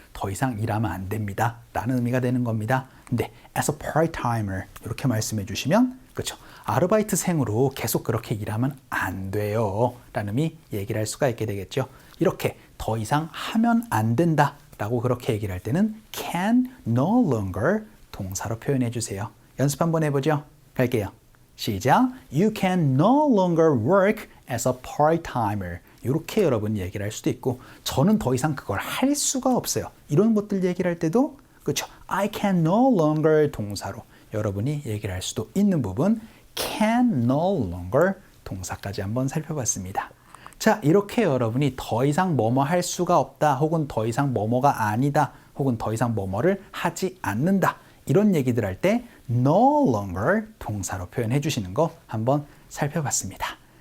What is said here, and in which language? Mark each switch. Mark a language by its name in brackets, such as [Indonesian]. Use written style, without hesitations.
[Korean] 더 이상 일하면 안 됩니다 라는 의미가 되는 겁니다. 근데 [English] as a part-timer [Korean] 이렇게 말씀해 주시면 그렇죠. 아르바이트생으로 계속 그렇게 일하면 안 돼요 라는 의미 얘기를 할 수가 있게 되겠죠. 이렇게 더 이상 하면 안 된다 라고 그렇게 얘기를 할 때는 can no longer 동사로 표현해 주세요. 연습 한번 해보죠. 갈게요. 시작. [English] You can no longer work as a part-timer. [Korean] 이렇게 여러분 얘기를 할 수도 있고 저는 더 이상 그걸 할 수가 없어요. 이런 것들 얘기를 할 때도 그렇죠. [English] I can no longer [Korean] 동사로 여러분이 얘기를 할 수도 있는 부분 can no longer 동사까지 한번 살펴봤습니다. 자, 이렇게 여러분이 더 이상 뭐뭐 할 수가 없다 혹은 더 이상 뭐뭐가 아니다 혹은 더 이상 뭐뭐를 하지 않는다 이런 얘기들 할 때 no longer 동사로 표현해 주시는 거 한번 살펴봤습니다.